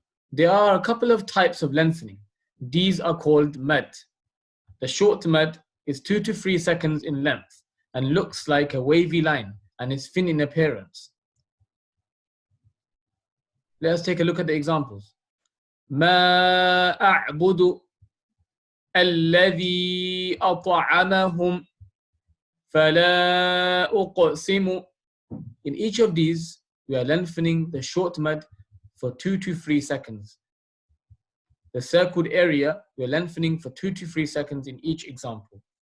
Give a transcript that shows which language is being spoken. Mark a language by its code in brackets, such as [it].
[en] There are a couple of types of lengthening. These are called mad. The short mad is 2 to 3 seconds in length and looks like a wavy line and is thin in appearance. Let us take a look at the examples. [ar] ما أعبد الذي أطعمهم فلا أقسم. [en] In each of these, we are lengthening the short mad for 2 to 3 seconds. The circled area, we are lengthening for 2 to 3 seconds in each example.